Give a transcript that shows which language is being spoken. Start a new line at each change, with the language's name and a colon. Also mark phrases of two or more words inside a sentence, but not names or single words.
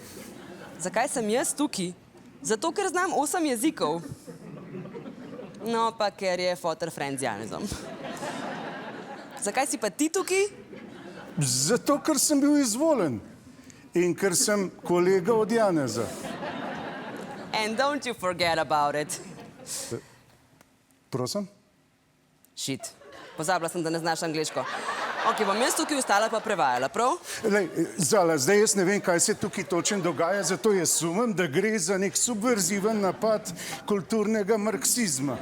Slovenian: Zakaj sem jaz tukaj? Zato, ker znam 8 jezikov. No, pa ker je foter friend z Janezom. Zakaj si pa ti tukaj? Zato, ker sem bil izvoljen in ker sem kolega od Janeza.
English: And don't you forget about it.
Slovenian: Prosim? Shit. Pozabila sem, da ne znaš angleško. Ok, bom jaz tukaj ostala pa prevajala, prav? Lej, Zala, zdaj jaz ne vem, kaj se tukaj točno dogaja, zato jaz sumim, da gre za nek subverziven napad kulturnega marksizma.